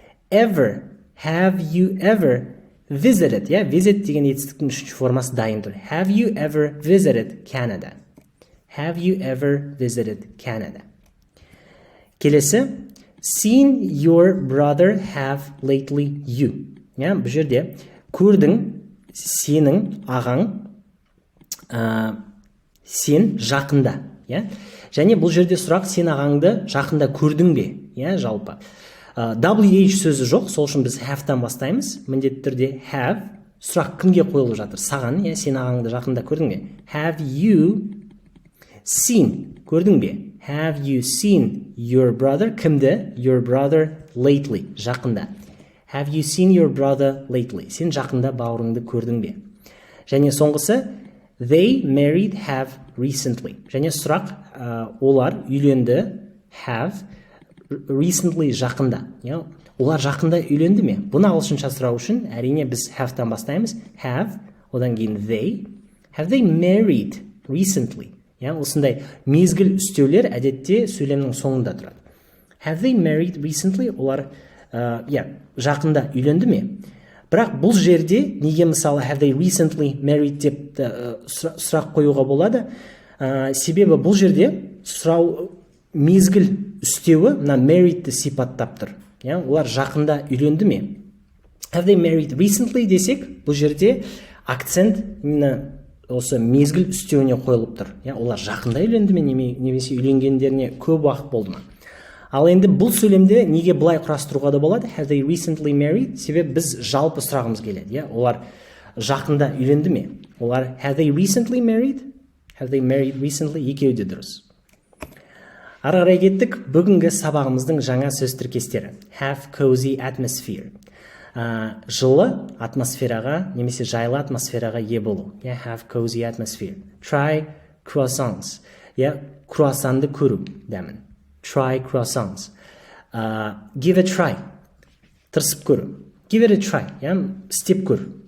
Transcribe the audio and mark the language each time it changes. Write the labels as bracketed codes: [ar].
[en] Ever, have you ever visited? [kk] Visit деген етістіктің үшінші формасы дайын тұр. [en] Have you ever visited Canada? Have you ever visited Canada? Келесі, seen your brother have lately you. [kk] Бұл жерде көрдің, сенің ағаң, сен жақында. Және бұл жерде сұрақ, сен ағаңды жақында көрдің бе? Жалпы. WH сөзі жоқ, сол үшін біз have-тан бастаймыз. Міндетті түрде have, сұрақ кімге қойылып жатыр? Саған, сен ағаңды жақында көрдің бе? [en] Have you seen? [kk] Көрдің бе? [en] Have you seen your brother? [kk] Кімді? [en] Your brother lately. Жақында. Have you seen your brother lately? [kk] Сен жақында бауырыңды көрдің бе? [en] Және соңғысы, they married have recently. [kk] Және сұрақ, олар үйленді, have, recently жақында. Олар жақында үйленді ме? Бұны ағылшынша сұрау үшін әрине біз have-тан бастаймыз. Have, одан кейін they. [en] Have they married recently? [kk] Осындай мезгіл үстеулер әдетте сөйлемнің соңында тұрады. [en] Have they married recently? [kk] Олар жақында үйленді ме? Бірақ бұл жерде неге мысалы [en] have they recently married [kk] деп сұрақ қоюға болады? Себебі бұл жерде сұрау мезгіл үстеуі marriedті сипаттап тұр. Олар жақында үйленді ме? [en] Have they married recently [kk] десек, бұл жерде акцент осы мезгіл үстеуіне қойылып тұр. Олар жақында үйленді ме, немесе үйленгендеріне көп уақыт болды ма? Ал енді бұл сөйлемде неге бұлай құрастыруға да болады? [en] Have they recently married? [kk] Себебі біз жалпы сұрағымыз келеді. Олар жақында үйленді ме? [en] Олар have they recently married? Have they married recently? [kk] Екеуі де дұрыс. Ары қарай кеттік. Бүгінгі сабағымыздың жаңа сөз тіркестері. [en] Have cozy atmosphere. [kk] Жылы атмосфераға, немесе жайлы атмосфераға ие болу. [en] Have cozy atmosphere. Try croissants. [kk] Круассанды көру дәмін. [en] Try croissants. [kk] Give a try. Тырысып көру. [en] Give it a try. [kk] Істеп көр.